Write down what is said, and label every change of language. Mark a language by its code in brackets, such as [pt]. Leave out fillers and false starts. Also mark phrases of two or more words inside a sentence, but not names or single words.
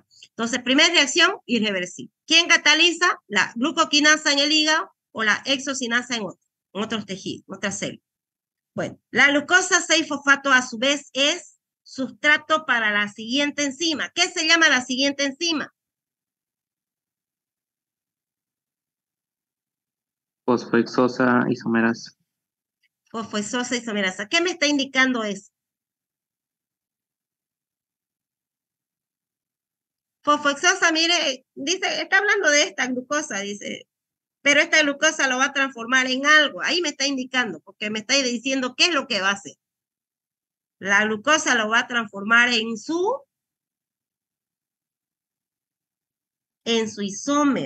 [es] Entonces, primera reacción, irreversible. ¿Quién cataliza? La glucoquinasa en el hígado o la exocinasa en otros tejidos, otras células. Bueno, la glucosa 6-fosfato a su vez es sustrato para la siguiente enzima. ¿Qué se llama la siguiente enzima? Fosfohexosa isomerasa. Fosfohexosa isomerasa. ¿Qué me está indicando eso? Fosfohexosa, mire, dice, está hablando de esta glucosa, dice, pero esta glucosa lo va a transformar en algo. Ahí me está indicando, porque me está diciendo qué es lo que va a hacer. La glucosa lo va a transformar en su isómero.